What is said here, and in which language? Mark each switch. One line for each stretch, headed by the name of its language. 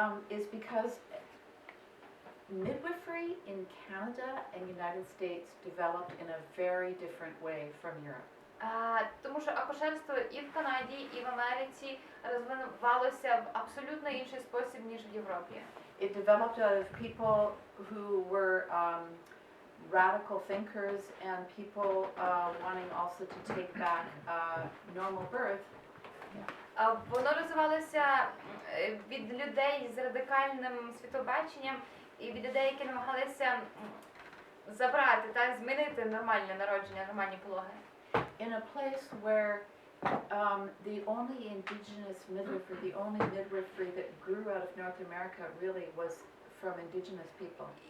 English: Is because midwifery in Canada and United States developed in a very different way from Europe.
Ukrainian: Тому що акушерство і в Канаді, і в Америці розвивалося в абсолютно інший спосіб, ніж в Європі.
English: It developed out of people who were radical thinkers and people wanting also to take back normal birth.
Ukrainian: Воно розвивалося від людей з радикальним світобаченням і від людей, які намагалися забрати та змінити нормальне народження, нормальні пологи.
English: In a place where the only indigenous midwifery, the only midwifery that grew out of North America really was from indigenous people.